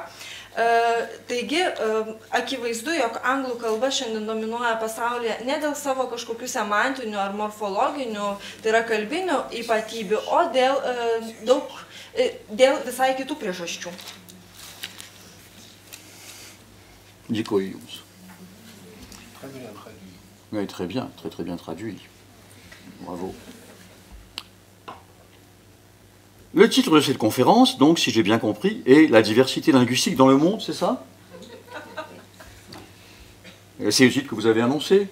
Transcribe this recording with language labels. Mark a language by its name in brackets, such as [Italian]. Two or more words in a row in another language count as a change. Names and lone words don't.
[Lithuanian] Taigi, akivaizdu, jog anglų kalba šiandien dominuoja pasaulyje ne dėl savo kažkokių semantinių ar morfologinių, tai yra kalbinių ypatybių, o dėl visai kitų priežasčių. Dėkoju jums. [French] Oui, très bien traduit. Bravo. Le titre de cette conférence, donc, si j'ai bien compris, est « La diversité linguistique dans le monde », c'est ça? C'est le titre que vous avez annoncé?